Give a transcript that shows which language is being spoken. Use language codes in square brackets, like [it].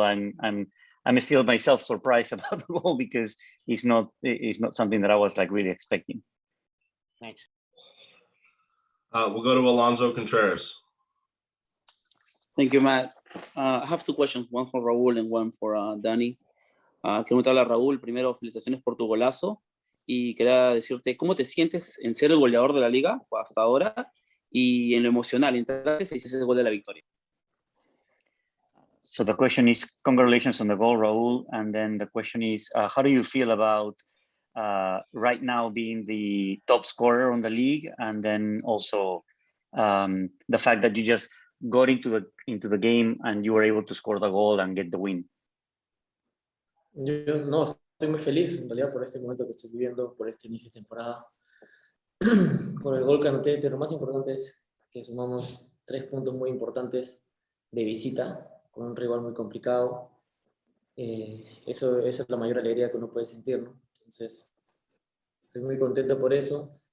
[en] I'm still myself surprised about the goal because it's not something that I was like really expecting. Thanks. We'll go to Alonso Contreras. Thank you, Matt. I have two questions, one for Raúl and one for Danny. [es] Quiero preguntarle a Raúl, primero, felicitaciones por tu golazo. Y quería decirte, ¿cómo te sientes en ser el goleador de la liga hasta ahora? Y en lo emocional, entraste y hiciste el gol de la victoria. [en] So the question is, congratulations on the goal, Raúl. And then the question is, how do you feel about right now being the top scorer on the league? And then also the fact that you just got into the game and you were able to score the goal and get the win. [es] Yo no, estoy muy feliz en realidad por este momento que estoy viviendo, por este inicio de temporada, por el gol que anoté, pero lo más importante es que sumamos 3 puntos muy importantes de visita con un rival muy complicado. Esa es la mayor alegría que uno puede sentir, ¿no? Entonces, estoy muy contento por eso.